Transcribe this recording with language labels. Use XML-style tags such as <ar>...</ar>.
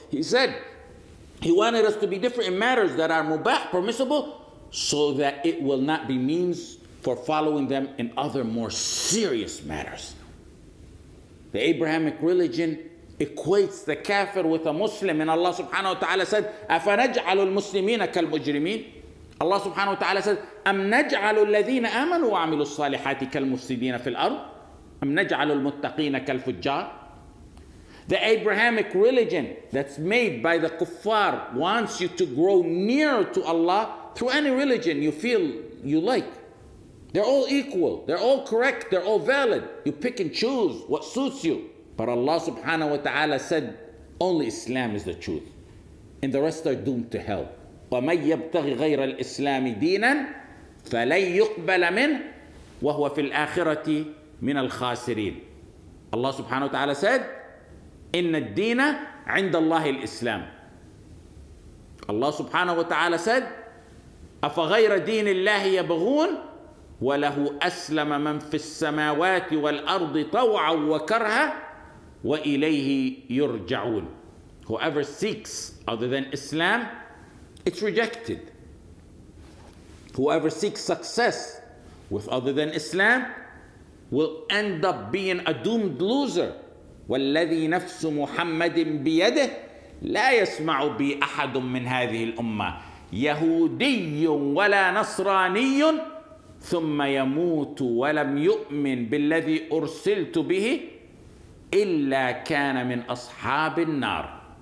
<en>He said he wanted us to be different in matters that are mubah, permissible, so that it will not be means for following them in other more serious matters. The Abrahamic religion equates the kafir with a Muslim, and Allah subhanahu wa ta'ala said,</en> <ar>أَفَنَجْعَلُ الْمُسْلِمِينَ كَالْمُجْرِمِينَ.</ar> <en>Allah subhanahu wa ta'ala said,</en> <ar>أَمْ نَجْعَلُ الَّذِينَ آمَنُوا وَعَمِلُوا الصَّالِحَاتِ كَالْمُفْسِدِينَ فِي الْأَرْضِ أَمْ نَجْعَلُ الْمُتَّقِينَ كَالْفُجَّارِ.</ar> <en>The Abrahamic religion that's made by the kuffar wants you to grow nearer to Allah through any religion you feel you like. They're all equal. They're all correct. They're all valid. You pick and choose what suits you. But Allah subhanahu wa ta'ala said only Islam is the truth. And the rest are doomed to hell.</en> <ar>وَمَنْ يَبْتَغِ غَيْرَ الْإِسْلَامِ دِينًا فَلَنْ يُقْبَلَ مِنْهُ وَهُوَ فِي الْآخِرَةِ مِنَ الْخَاسِرِينَ.</ar> <en>Allah subhanahu wa ta'ala said,</en> <ar>إِنَّ الدِّينَ عِنْدَ اللَّهِ الْإِسْلَامِ.</ar> <en>Allah subhanahu wa ta'ala said,</en> <ar>أَفَغَيْرَ دِينِ اللَّهِ يَبْغُونَ وَلَهُ أَسْلَمَ مَنْ فِي السَّمَاوَاتِ وَالْأَرْضِ طَوْعًا وَكَرْهًا وَإِلَيْهِ يُرْجَعُونَ.</ar> <en>Whoever seeks other than Islam, it's rejected. Whoever seeks success with other than Islam will end up being a doomed loser.</en> <ar>وَالَّذِي نَفْسُ مُحَمَّدٍ بِيَدِهِ لَا يَسْمَعُ بِي أَحَدٌ مِّنْ هَذِهِ الْأُمَّةِ يَهُودِيٌّ وَلَا نَصْرَانِيٌّ ثُمَّ يَمُوتُ وَلَمْ يُؤْمِنْ بِالَّذِي أُرْسِلْتُ بِهِ إِلَّا كَانَ مِنْ أَصْحَابِ النَّارِ.</ar>